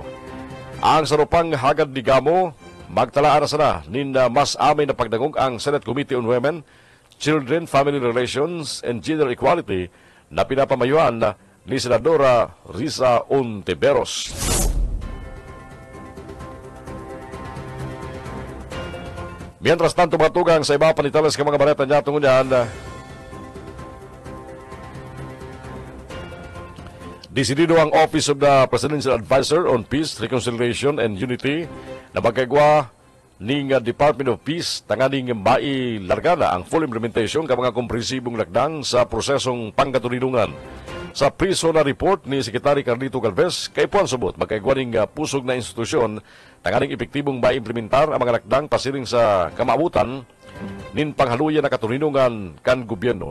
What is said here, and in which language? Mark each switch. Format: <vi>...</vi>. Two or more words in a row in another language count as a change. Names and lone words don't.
<bik>Ang sarupang hagad ni Gamo magtalaan na sana nin mas amay na pagdangog ang Senate Committee on Women, Children, Family Relations, and Gender Equality na pinapamayuan ni Senadora Risa Ontiveros. Mientras tanto, matugang sa iba panitalas ka mga baleta niya tungon yan, desidido ang Office of the Presidential Advisor on Peace, Reconciliation, and Unity na magkagwa ning Department of Peace tanganing mailargana ang</bik> <en>full implementation</en> <bik>ka mga komprehensibong lakdang sa prosesong pangkatulinungan. Sa pre-SONA report ni Secretary Carlito Galvez, kay Puan Subot, magkaigwa ning pusog na institusyon tanganing epektibong maimplementar ang mga lakdang pasiring sa kamaabutan nin panghaluyan na katulinungan kan gobyerno.</bik>